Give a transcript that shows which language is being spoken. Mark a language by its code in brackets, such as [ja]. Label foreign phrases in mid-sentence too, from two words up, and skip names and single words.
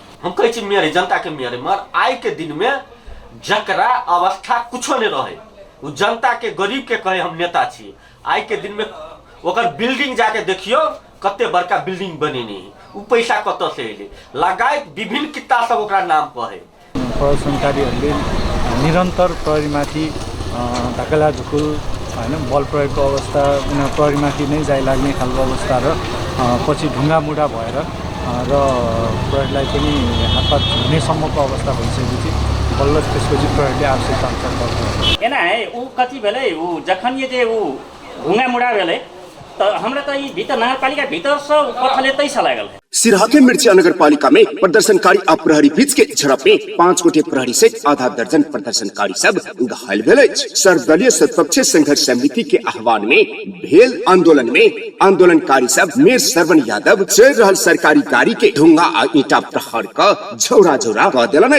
[mai] हम कहे छी मेरे जनता के मेरे मगर आय के दिन में जकरा अवस्था कुछो नहीं रहे वो जनता के गरीब के कहे हम नेता छी। आय के दिन में ओकर बिल्डिंग जाके देखियो कते बड़का बिल्डिंग बने नहीं, वो पैसा कत से अले लगायत विभिन्न किता सब ओकरा नाम कहे। [ne] प्रदर्शनकारीहरूले निरन्तर प्रहरीमाथि धकेला धुकुल हैन बल प्रयोगको अवस्था, प्रहरीमाथि नै जाइ लाग्ने खालको अवस्था र पछि ढुङ्गा मुढा भएर र प्रहरीलाई पनि हातपात हुनेसम्मको अवस्था भइसकेपछि बल्ल त्यसपछि प्रहरीले आवश्यकता अनुसार गर्छ। [mai] एना है ऊ कति भेलै ऊ जखन ये जे ऊ ढुङ्गा मुढा भेलै त हमरा त यी भित्र नगरपालिका भित्र सब कथले तैसा लागल है। सिराहा के मिर्चिया नगर पालिका में प्रदर्शनकारी और प्रहरी बीच के झड़प में 5 गोटे प्रहरी सहित आधा दर्जन प्रदर्शनकारी सब घायल भेल। सर्वदलीय सत्पक्षीय संघर्ष समिति के आह्वान में भेल आंदोलन में आंदोलनकारी सब मेयर श्रवण यादव चल रहल सरकारी गाड़ी के ढुंगा आ ईटा प्रहार का झौरा झौरा कह दिलन।